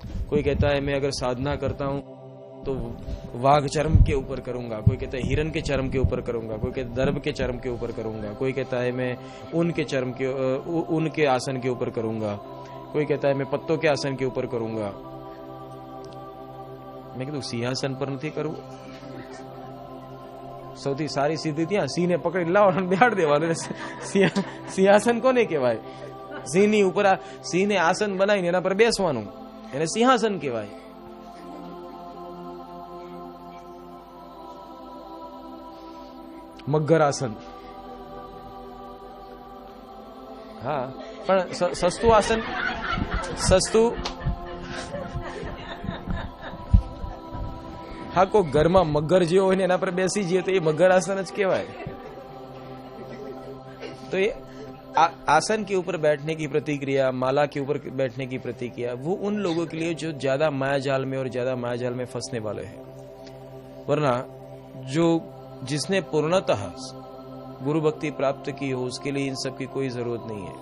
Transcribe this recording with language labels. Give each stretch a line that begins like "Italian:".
Hindi: कोई कहता है मैं अगर साधना करता हूं तो वाघ चर्म के ऊपर करूंगा, कोई कहता है हिरण के चर्म के ऊपर करूंगा, कोई कहता है दर्भ के चर्म के ऊपर करूंगा, कोई कहता है मैं ऊन के आसन के ऊपर करूंगा, कोई कहता है मैं पत्तों के आसन के ऊपर करूंगा। मैं कीधुं सिंहासन पर नहीं करूं,
Gujarati: સૌથી સારી સિદ્ધિ ત્યાં સિંહને પકડી લાવવાનો બેહાડ દેવાનો। સિંહાસન કોને કહેવાય? સિંહની ઉપર સિંહને આસન બનાવીને એના પર બેસવાનું, એને સિંહાસન કહેવાય। મગર આસન, હા પણ સસ્તું આસન, સસ્તું હા કોઈ ઘરમાં મગર જેવો હોય ને એના પર બેસી જઈએ તો એ મગર आसन જ કહેવાય।
Hindi: तो ये आसन के ऊपर बैठने की प्रतिक्रिया, माला के ऊपर बैठने की प्रतिक्रिया, वो उन लोगों के लिए जो ज्यादा मायाजाल में और ज्यादा मायाजाल में फंसने वाले हैं। वरना जो जिसने पूर्णतः गुरु भक्ति प्राप्त की हो उसके लिए इन सब की कोई जरूरत नहीं है।